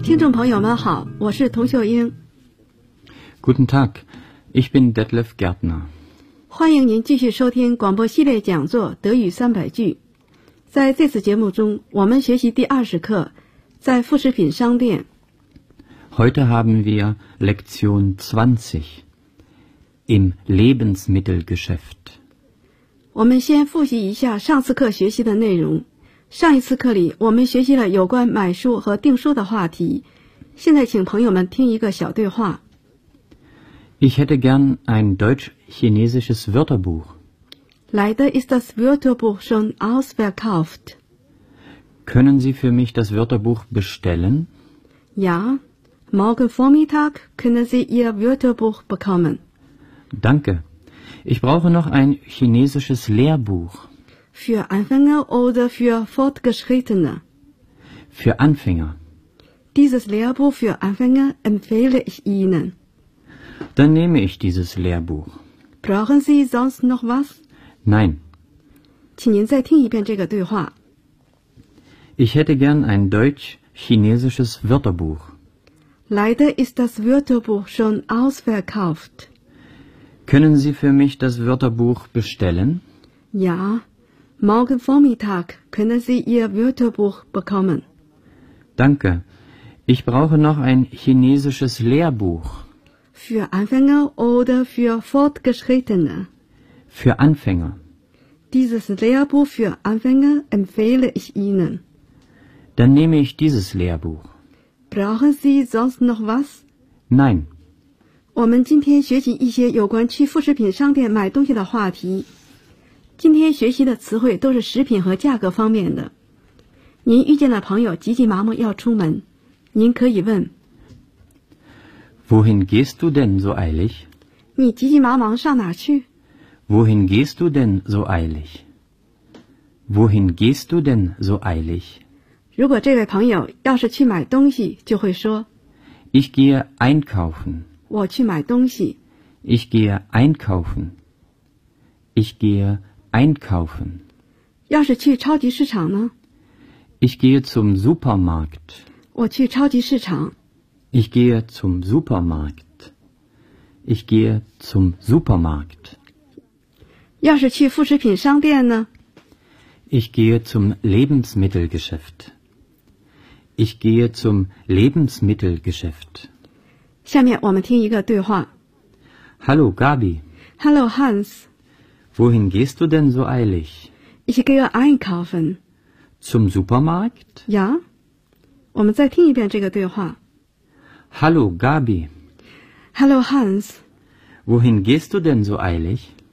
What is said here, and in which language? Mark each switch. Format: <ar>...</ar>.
<zh>朋友们好，我是童秀英。</zh> <de>Guten Tag, ich bin Detlef Gärtner。</de> <zh>欢迎您继续收听广播系列讲座《德语三百句》。在这次节目中，我们学习第二十课，在副食品商店。</zh> <de>Heute haben wir Lektion 20 im Lebensmittelgeschäft。</de> <zh>我们先复习一下上次课学习的内容。上一次课里，我们学习了有关买书和订书的话题。现在请朋友们听一个小对话。</zh> <de>Ich hätte gern ein deutsch-chinesisches Wörterbuch. Leider ist das Wörterbuch schon ausverkauft. Können Sie für mich das Wörterbuch bestellen? Ja, morgen Vormittag können Sie Ihr Wörterbuch bekommen. Danke. Ich brauche noch ein chinesisches Lehrbuch. Für Anfänger oder für Fortgeschrittene? Für Anfänger. Dieses Lehrbuch für Anfänger empfehle ich Ihnen. Dann nehme ich dieses Lehrbuch. Brauchen Sie sonst noch was? Nein.</de> <zh>请您再听一遍这个对话。</zh> <de>Ich hätte gern ein deutsch-chinesisches Wörterbuch. Leider ist das Wörterbuch schon ausverkauft. Können Sie für mich das Wörterbuch bestellen? Ja, morgen Vormittag können Sie Ihr Wörterbuch bekommen. Danke. Ich brauche noch ein chinesisches Lehrbuch. Für Anfänger oder für Fortgeschrittene? Für Anfänger. Dieses Lehrbuch für Anfänger empfehle ich Ihnen. Dann nehme ich dieses Lehrbuch. Brauchen Sie sonst noch was? Nein.</de> <zh>我们今天学习一些有关去副食品商店买东西的话题。今天学习的词汇都是食品和价格方面的。您遇见了朋友急急忙忙要出门。您可以问</zh> <de>Wohin gehst du denn so eilig?</de> <zh>你急急忙忙上哪去?</zh> <de>Wohin gehst du denn so eilig? Wohin gehst du denn so eilig?</de> <zh>如果这位朋友要是去买东西就会说</zh> <de>Ich gehe einkaufen.</de> <zh>我去买东西。</zh> <de>Ich gehe einkaufen. Ich gehe einkaufen.</de> <zh>要是去超级市场呢?</zh> <de>Ich gehe zum Supermarkt.</de> <zh>我去超级市场。</zh> <de>Ich gehe zum Supermarkt. Ich gehe zum Supermarkt.</de> <zh>要是去副食品商店呢?</zh> <de>Ich gehe zum Lebensmittelgeschäft. Ich gehe zum Lebensmittelgeschäft.</de> <zh>下面我们听一个对话。</zh> <de>Hallo Gabi. Hallo Hans. Wohin gehst du denn so eilig? Ich gehe einkaufen. Zum Supermarkt? Ja.</de> <zh>我们再听一遍这个对话。</zh> <de>Hallo Gabi. Hallo Hans. Wohin gehst du denn so eilig?</de>